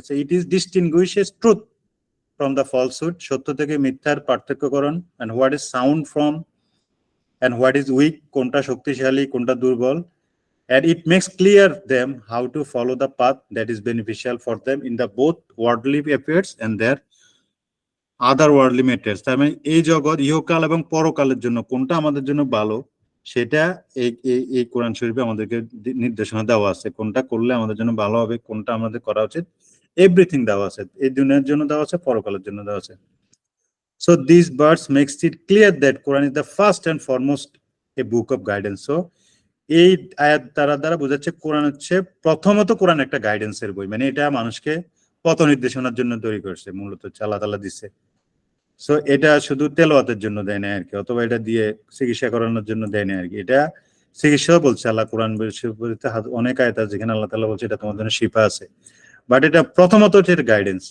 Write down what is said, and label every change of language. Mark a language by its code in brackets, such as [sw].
[en] so it is distinguishes truth from the falsehood, [bn] সত্য থেকে মিথ্যার পার্থক্যকরণ, [en] and what is sound from and what is weak, [bn] কোনটা শক্তিশালী কোনটা দুর্বল, [en] and it makes clear them how to follow the path that is beneficial for them in the both worldly affairs and their other worldly matters. [bn] তার মানে এই জগৎ ইহকাল এবং পরকালের জন্য কোনটা আমাদের জন্য ভালো, সেটা এই কোরআন শরীফে আমাদেরকে নির্দেশনা দেওয়া আছে, কোনটা করলে আমাদের জন্য ভালো হবে, কোনটা আমাদের করা উচিত, এভরিথিং দেওয়া আছে, এই দুনিয়ার জন্য দেওয়া আছে, পরকালের জন্য দেওয়া আছে। [en] So these verse makes it clear that Quran is the first and foremost a book of guidance. [bn] So এই আয়াত দ্বারা বোঝাচ্ছে কোরআন হচ্ছে প্রথমত কোরআন একটা গাইডেন্সের বই, মানে এটা মানুষকে পথ নির্দেশনার জন্য তৈরি করছে, মূলত আল্লাহ তাআলা দিচ্ছে। সো এটা শুধু তেলাওয়াতের জন্য দেয় না আর কি, অথবা এটা দিয়ে চিকিৎসা করানোর জন্য দেয় না আর কি, এটা চিকিৎসা বলছে আল্লাহ কোরআন অনেক আয়াত আছে যেখানে আল্লাহ তাআলা বলছে এটা তোমার জন্য শিফা আছে, বাট এটা প্রথমত হচ্ছে গাইডেন্স।